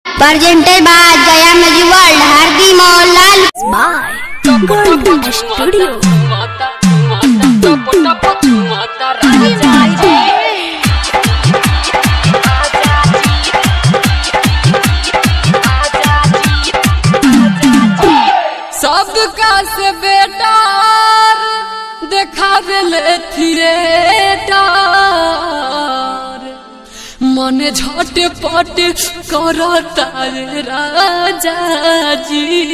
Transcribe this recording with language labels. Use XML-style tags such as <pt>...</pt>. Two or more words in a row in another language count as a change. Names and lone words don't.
<en>presented by Jaya Music World, Hardi Mohanlal by Golden Studio.</en> <bho>सबका से बेटा देखावे ले थिएटर मने झटपट करता रे राजा जी।</bho>